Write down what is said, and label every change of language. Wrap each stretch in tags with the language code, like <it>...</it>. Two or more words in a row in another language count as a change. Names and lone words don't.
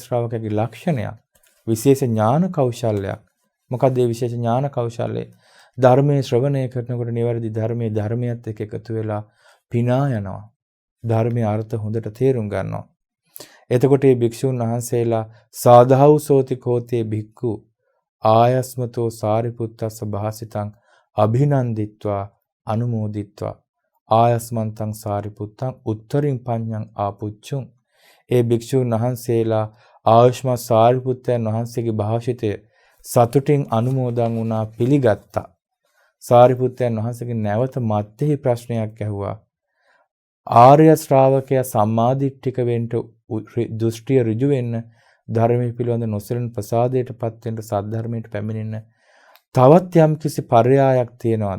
<si>ආර්ය ශ්‍රාවකගේ ලක්ෂණයක්, විශේෂ ඥාන කෞශල්‍යයක් මොකද මේ විශේෂ ඥාන කෞශල්‍ය ධර්මයේ ශ්‍රවණය කරනකොට නිවැරදි ධර්මයත් එක්ක එකතු වෙලා පිනා යනවා. ධර්මයේ අර්ථ හොඳට තේරුම් ගන්නවා. එතකොට මේ භික්ෂුන් වහන්සේලා</si> <pi>සාධාව සෝති කෝතේ භික්ඛු ආයස්මතෝ සාරිපුත්තස්ස භාසිතං අභිනන්දිත්වා අනුමෝදිත්වා ආයස්මන්තං සාරිපුත්තං උත්තරින් පඤ්ඤං ආපුච්චුං.</pi> <si>ඒ භික්ෂුන් වහන්සේලා ආයුෂ්මත් සාරිපුත්තයන් වහන්සේගේ භාෂිතය සතුටින් අනුමෝදන් වුණා, පිළිගත්තා. සාරිපුත්තයන් වහන්සේගේ නැවත මත්තේ ප්‍රශ්නයක් ඇහුවා. ආර්ය ශ්‍රාවකයා සම්මාදිට්ඨික වෙන්න, දෘෂ්ටිය ඍජු වෙන්න, ධර්මයේ පිළිබඳ නොසැලෙන ප්‍රසාදයටපත් වෙන්න, සද්ධර්මයට පැමිණෙන්න තවත් යම්කිසි පර්යායක් තියනවාද?</si>